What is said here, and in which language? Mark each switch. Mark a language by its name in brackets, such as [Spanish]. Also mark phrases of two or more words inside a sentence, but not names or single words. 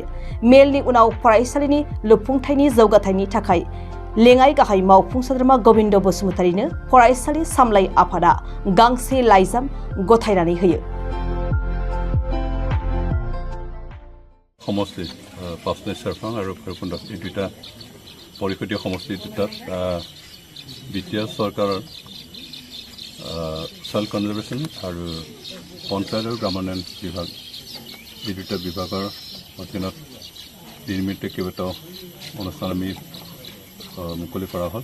[Bodo] मेलनि उनाव फरायसालिनि लुफुंथायनि जौगाथायनि थाखाय लेङाइ गाहाय मावफुं सोद्रोमा गोविंद बसुमतारिनो फरायसालि सामलाय आफादा गांसे लाइजाम गथायनानै होयो। समष्टि पासनि सेरफां आरो भैरबकुंड [Assamese] এই দুটা পৰিষদীয় সমষ্টি দুটাত বিটিআৰ চৰকাৰৰ [English] child conservation [Assamese] আৰু পঞ্চায়ত আৰু গ্ৰামোন্নয়ন বিভাগ এই দুটা বিভাগৰ অধীনত নিৰ্মিত কেইবাটাও অনুষ্ঠান আমি মুকলি কৰা হ'ল।